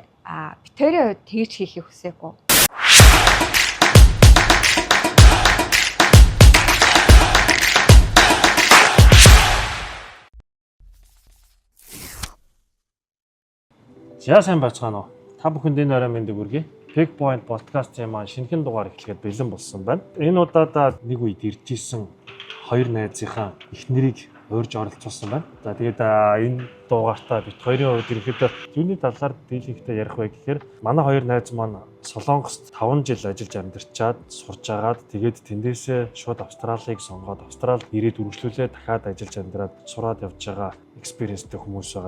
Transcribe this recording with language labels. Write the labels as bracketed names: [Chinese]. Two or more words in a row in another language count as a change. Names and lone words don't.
[Mongolian] Битэрийн хувьд тэгж хийхийг хүсээгүй. За сайн байцгаана уу. Та бүхэнд энэ орой мэндийг хүргэе. Big Point podcast-ийн маань шинэхэн дугаар эхлэхэд бэлэн болсон байна. Энэ удаад нэг үед ирж исэн хоёр найзынхаа эхнэрийг урьж оролцуулсан байна. За тэгээд энэ дугаартаа бит хоёрын хувьд ерөнхийдөө юуны талаар дийлэнхтэй ярих вэ гэхээр манай хоёр найз маань Солонгост 5 жил ажиллаж амьдарчаад сурж агаад тэгээд тэндээсээ шууд Австралийг сонгоод Австралид ирээд үргэлжлүүлээ дахиад ажиллаж амьдраад сураад явж байгаа экспириенстэй хүмүүс байгаа.